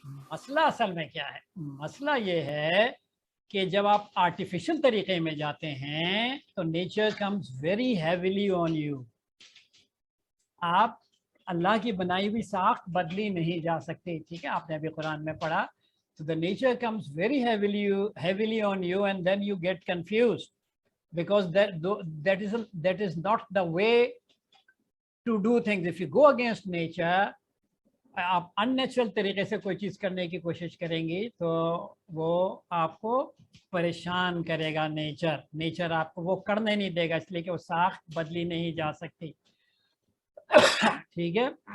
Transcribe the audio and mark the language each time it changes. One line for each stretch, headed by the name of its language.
Urdu: مسئلہ اصل میں کیا ہے؟ مسئلہ یہ ہے کہ جب آپ آرٹیفیشل طریقے میں جاتے ہیں تو
English: Nature comes very heavily on you.
Urdu: آپ اللہ کی بنائی ہوئی ساخت بدلی نہیں جا سکتی. ٹھیک ہے. آپ نے ابھی قرآن میں پڑھا.
English: So the nature comes very heavily on you, and then you get confused because that is not the way to do things. If you go against nature,
Urdu: آپ unnatural طریقے سے کوئی چیز کرنے کی کوشش کریں گی تو وہ آپ کو پریشان کرے گا. نیچر آپ کو وہ کرنے نہیں دے گا، اس لیے کہ وہ ساخت بدلی نہیں جا سکتی. ٹھیک ہے.